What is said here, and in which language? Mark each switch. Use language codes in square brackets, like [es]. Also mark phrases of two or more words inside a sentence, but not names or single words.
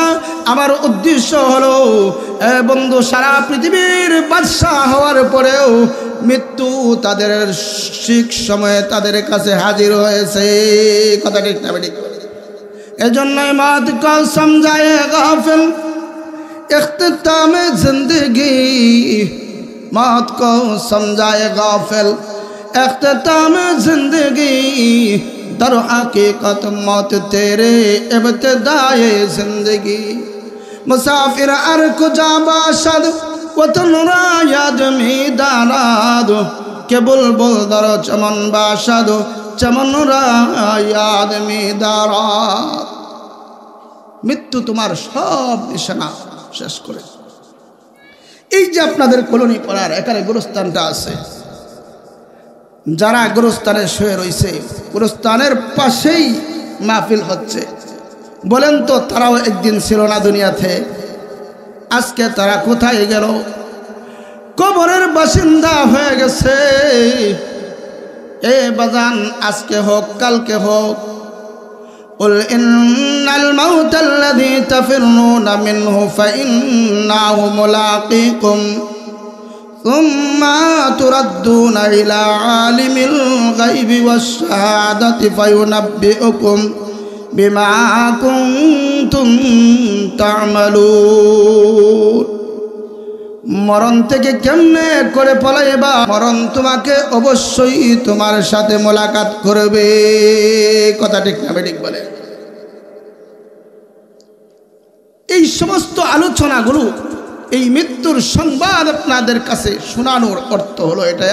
[bn] আমার উদ্দেশ্য হলো বন্ধু, সারা পৃথিবীর বাদশা হওয়ার পরেও মৃত্যু তাদের ঠিক সময়ে তাদের কাছে হাজির হয়েছে। কথা ঠিক না ঠিক? এজন্যই [ur] موت کا سمجھائے غافل اختتامِ زندگی, موت کو سمجھائے غافل اختتامِ زندگی, در حقیقت موت تیرے ابتدائے زندگی. [fa] مسافر ار کجا باشد وطن را یاد می دارد کہ بلبل در چمن باشد چمن را یاد می دارد. [bn] মৃত্যু তোমার সব নিশানা শেষ করে। এই যে আপনাদের কলোনি পাড়ার এখানে গোরস্থানটা আছে, যারা গোরস্থানে শুয়ে রয়েছে, গোরস্থানের পাশেই মাহফিল হচ্ছে, বলেন তো তারাও একদিন ছিল না দুনিয়াতে? আজকে তারা কোথায় গেল? কবরের বাসিন্দা হয়ে গেছে। এ বাজান, আজকে হোক কালকে হোক, [ar] قل إن الموت الذي تفرون منه فإنه ملاقيكم ثم تردون إلى عالم الغيب والشهادة فينبئكم بما كنتم تعملون. [bn] মরণ থেকে কেমনে করে পলাইবা? মরণ তোমাকে অবশ্যই তোমার সাথে মোলাকাত করবে। কথা ঠিক না ঠিক বলে? এই সমস্ত আলোচনাগুলো, এই মৃত্যুর সংবাদ আপনাদের কাছে শোনানোর অর্থ হলো এটাই।